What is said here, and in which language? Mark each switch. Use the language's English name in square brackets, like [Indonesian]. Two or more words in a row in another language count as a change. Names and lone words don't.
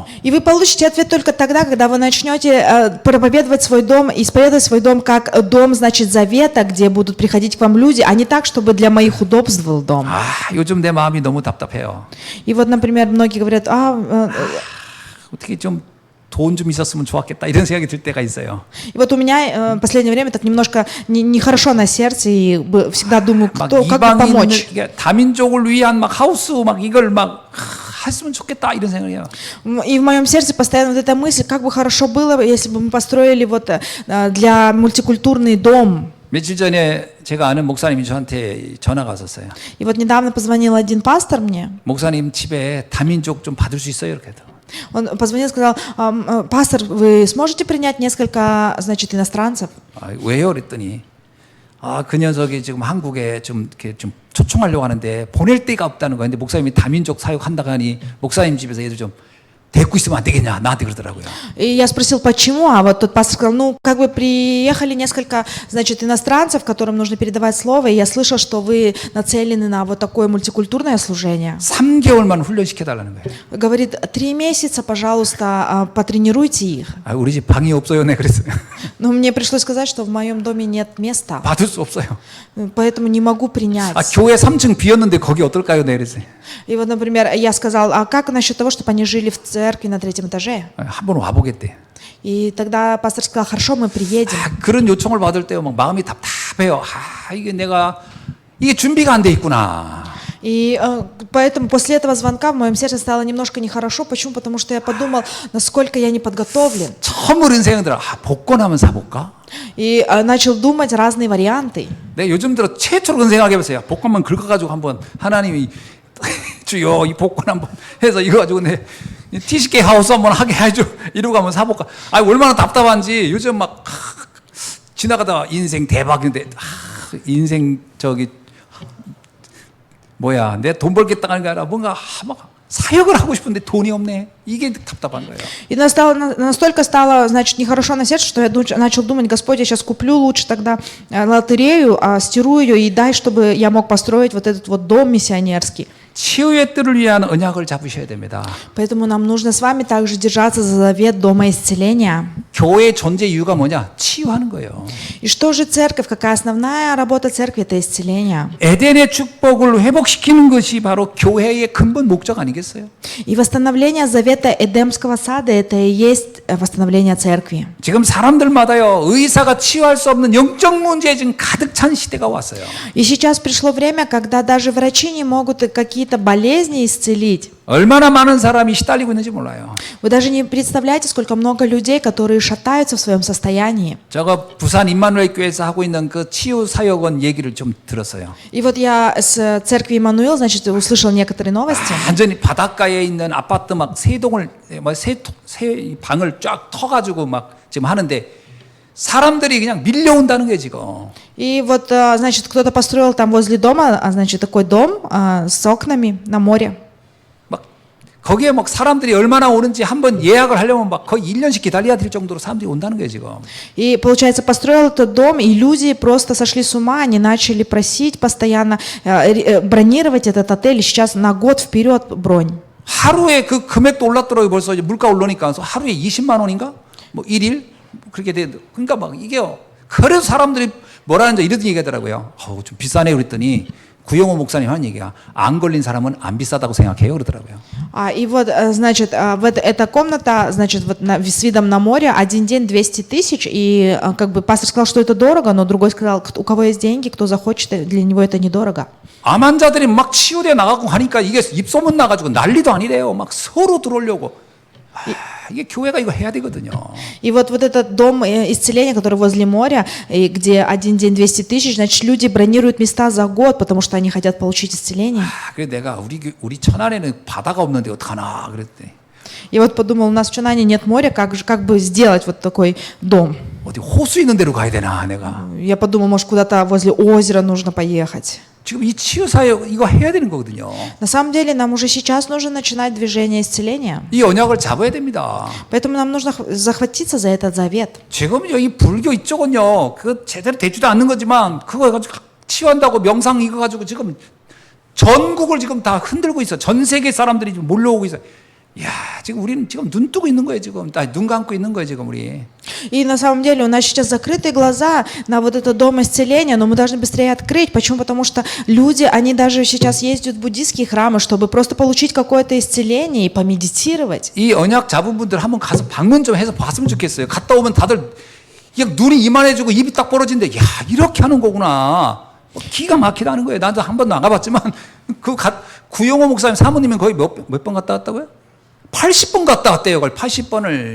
[Russian] И вы получите ответ только тогда, когда вы начнете проповедовать свой дом, исповедовать свой дом как дом, значит, завета, где будут приходить к вам люди, а не так, чтобы для моих удобств был дом. [Korean] 요즘 내 마음이 너무 답답해요. [Russian] И вот, например, многие говорят, [Korean] 어떻게 좀 돈 좀 있었으면 좋았겠다 이런 생각이 들 때가 있어요. [Russian] И вот у меня в последнее время так немножко нехорошо на сердце, и всегда думаю, [Korean] 막 [Russian] как бы помочь. [Korean] 다민족을 위한 막 하우스 막 이걸 막 했으면 좋겠다 이런 생각이에요. [Russian] И в моем сердце постоянно вот эта мысль, как бы хорошо было, если бы мы построили вот для мультикультурный дом. [Korean] 며칠 전에 제가 아는 목사님이 저한테 전화가 왔었어요. [Russian] И вот недавно позвонил один пастор мне. [Korean] 목사님 집에 다민족 좀 받을 수 있어요? 이렇게. [Russian] Он позвонил и сказал, пастор, вы сможете принять несколько, значит, иностранцев? [Korean] 왜요? 그랬더니 그 녀석이 지금 한국에 좀 이렇게 좀 초청하려고 하는데 보낼 데가 없다는 거예요. 근데 목사님이 다민족 사역한다고 하니 목사님 집에서 얘들 좀 데리고 있으면 안 되겠냐 나한테 그러더라고요. [Russian] И я спросил, почему, а вот тот пастор сказал, ну, как бы приехали несколько, значит, иностранцев, которым нужно передавать слово, и я слышал, что вы нацелены на вот такое мультикультурное служение. [Korean] 3개월만 훈련시켜달라는 거예요. [Russian] Говорит, 3 месяца, пожалуйста, потренируйте их. [Korean] 우리 집 방이 없어요, 네 그랬어요. [Russian] Но мне пришлось сказать, что в моем доме нет места, [Korean] 받을 수 없어요. [Russian] поэтому не могу принять. [Korean] 교회 3층 비었는데 거기 어떨까요, 네 그랬어요. [Russian] И вот, например, я сказал, а как насчет того, чтобы они жили в церкви на 3-м этаже? [Korean] 한번 와보겠대. [Russian] И тогда пастор сказал, хорошо, мы приедем. [Korean] 그런 요청을 받을 때 막 마음이 답답해요. 이게 준비가 안 돼 있구나. [Russian] И поэтому после этого звонка в моем сердце стало немножко нехорошо. Почему? Потому что я подумал, насколько я не подготовлен. [Korean] 처음으로 이런 생각 들어. 복권 한번 사볼까? [Russian] И начал думать разные варианты. [Korean] 네, 요즘 들어 최초로 그런 생각해보세요. 복권만 긁어가지고 한번 하나님이 주여 이 복권 한번 해서 이거 가지고 내 TCK 하우스 한번 하게 해줘 이러고 한번 사볼까? 얼마나 답답한지 요즘 막 지나가다가 인생 대박인데 인생 내 돈 벌겠다 하는 게 아니라 뭔가 막 사역을 하고 싶은데 돈이 없네. 이게 답답한 거예요. [Russian] И настолько стало, значит, нехорошо на сердце, что я начал думать, Господь, я сейчас куплю лучше тогда лотерею, стирую ее и дай, чтобы я мог построить вот этот вот дом миссионерский. [Korean] 치유의 뜰을 위한 언약을 잡으셔야 됩니다. [Russian] Поэтому нам нужно с вами также держаться за завет дома исцеления. [Korean] 교회의 존재 이유가 뭐냐? 치유하는 거예요. [Russian] И что же церковь? Какая основная работа церкви? Это исцеление. [Korean] 에덴의 축복을 회복시키는 것이 바로 교회의 근본 목적 아니겠어요? [Russian] И восстановление завета Эдемского сада – это и есть восстановление церкви. [Korean] 지금 사람들마다요 의사가 치유할 수 없는 영적 문제에 지금 가득 찬 시대가 왔어요. [Russian] И сейчас пришло время, когда даже врачи не могут какие-то болезни исцелить. [Korean] 얼마나 많은 사람이 시달리고 있는지 몰라요. [Russian] Вы даже не представляете, сколько много людей, которые шатаются в своем состоянии. [Korean] 제가 부산 임마누엘 교회에서 하고 있는 그 치유 사역원 얘기를 좀 들었어요. [Russian] И вот я с церкви Иммануил, значит, услышал некоторые новости. [Korean] 완전히 바닷가에 있는 아파트 막 세 동을 세 방을 쫙 터가지고 막 지금 하는데 사람들이 그냥 밀려온다는 거예요 지금. [Russian] И вот, значит, кто-то построил там возле дома, значит, такой дом с окнами на море. [Korean] 막 거기에 막 사람들이 얼마나 오는지 한번 예약을 하려면 막 거의 1년씩 기다려야 될 정도로 사람들이 온다는 거예요 지금. [Russian] И, получается, построил этот дом, и люди просто сошли с ума, они начали просить постоянно бронировать этот отель, и сейчас на год вперед бронь. [Korean] 하루에 그 금액도 올랐더라고요. 벌써 이제 물가 올라니까 하루에 20만 원인가? 뭐 1일? 그렇게 돼. 그러니까 막 이게요. 그래서 사람들이 뭐라는지 이런 얘기하더라고요. 좀 비싸네 그랬더니 구영호 목사님 한 얘기가 안 걸린 사람은 안 비싸다고 생각해요 그러더라고요. [Russian] И вот, значит, эта комната, значит, вот с видом на море, один день 200 тысяч, и как бы пастор сказал, что это дорого, но другой сказал, у кого есть деньги, кто захочет, для него это недорого. [Korean] 암 환자들이 막 치유돼 나가고 하니까 이게 입소문 나가지고 난리도 아니래요. 막 서로 들어오려고. 이게 교회가 이거 해야 되거든요. [Russian] И вот этот дом исцеления, который возле моря, и где один день 200 тысяч, значит, люди бронируют места за год, потому что они хотят получить исцеление. [Korean] 그래서 내가 우리 천안에는 바다가 없는데 어떡하나 그랬더니 [Russian] И вот подумал, у нас в Чунане нет моря, как бы сделать вот такой дом? [Korean] 어디 호수 있는 데로 가야 되나 내가. [Russian] Я подумал, может, куда-то возле озера нужно поехать. [Korean] 지금 이 치유사역 이거 해야 되는 거거든요. [Russian] На самом деле, нам уже сейчас нужно начинать движение исцеления. [Korean] 이 언약을 잡아야 됩니다. [Russian] Поэтому нам нужно захватиться за этот завет. [Korean] 지금 여기 불교 이쪽은요, 그 제대로 되지도 않는 거지만 그거 가지고 치유한다고 명상 이거 가지고 지금 전국을 지금 다 흔들고 있어. 전 세계 사람들이 지금 몰려오고 있어. 야, 지금 우리는 지금 눈 뜨고 있는 거예요. 지금 눈 감고 있는 거예요. 지금 우리. [Russian] И на самом деле у нас сейчас закрытые глаза на вот этот дом исцеления, но мы должны быстрее открыть. Почему? Потому что люди, они даже сейчас ездят в буддийские храмы, чтобы просто получить какое-то исцеление и помедитировать. [Korean] 이 언약 잡은 분들 한번 가서 방문 좀 해서 봤으면 좋겠어요. 갔다 오면 다들 그냥 눈이 이만해지고 입이 딱 벌어진데, 야, 이렇게 하는 거구나. 기가 막히다는 거예요. 나도 한 번도 안 가봤지만 구영호 목사님 사모님은 거의 몇 번 갔다 왔다고요? 80번 갔다 왔대요. 그걸 80번을.